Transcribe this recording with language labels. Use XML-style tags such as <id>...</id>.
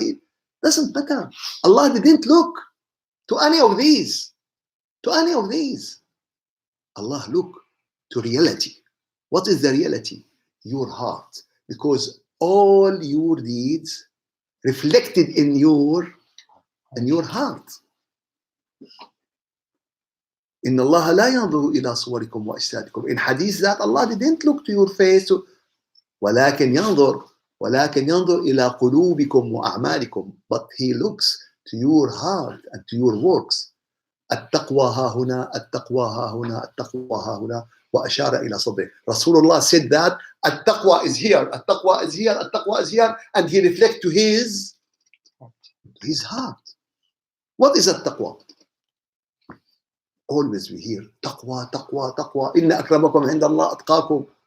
<en>It doesn't matter. Allah didn't look to any of these. To any of these. Allah looked to reality. What is the reality? Your heart. Because all your deeds reflected in your heart.</en> <ar>إن الله لا ينظر إلى صوركم وأجسادكم.</ar> <en>In hadith that Allah didn't look to your face,</en> <ar>ولكن ينظر إلى قلوبكم وأعمالكم.</ar> <en>But He looks to your heart and to your works.</en> <ar>التقوى ها هنا التقوى ها هنا التقوى ها هنا وأشار إلى صدره.</ar> <en>Rasulullah said that التقوى is here, التقوى is here, التقوى is here, and he reflects to his heart. What is التقوى? Always we hear</en> <ar>تقوى تقوى تقوى إن أكرمكم عند الله أتقاكم.</ar>